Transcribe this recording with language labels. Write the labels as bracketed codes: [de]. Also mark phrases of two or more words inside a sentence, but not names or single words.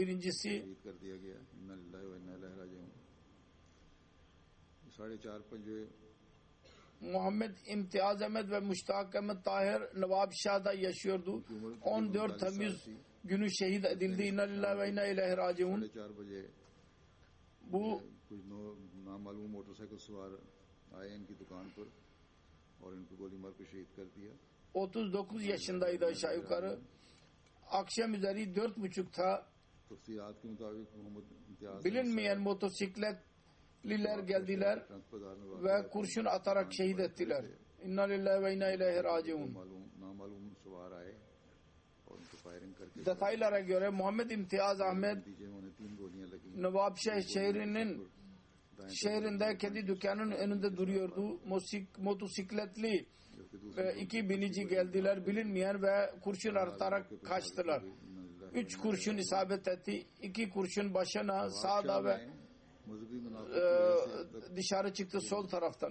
[tr] Birincisi Muhammed İmtiyaz Ahmet ve Müştak Ahmet Tahir Nevabşah'da yaşıyordu. 14 Temmuz günü şehit edildi. [ar] إنا لله وإنا إليه راجعون. [tr] Bu [ur] نامعلوم موٹر سائیکل سوار آئے ان کی دکان پر اور ان کو گولی مار کے شہید کر دیا. [tr] 39 yaşındaydı aşağı yukarı. Akşam üzeri 4.30'da [ur] تفصیلات کے مطابق محمد امتیاز [tr] bilinmeyen motosikletliler geldiler ve kurşun atarak şehit ettiler. [ar] إنا لله وإنا إليه راجعون. [ur] نامعلوم سوار آئے اور ان کو فائرنگ کر کے [tr] Detaylara göre Muhammed İmtiyaz Ahmet [ur] نتیجے میں انہیں 3 گولیاں لگی. [tr] Nevabşeh şehrinde kendi dükkanının önünde duruyordu. Motosikletli iki binici geldiler bilinmeyen ve kurşun atarak kaçtılar. 3 kurşun isabet etti. 2 kurşun başına sağda ve dışarı çıktı sol taraftan.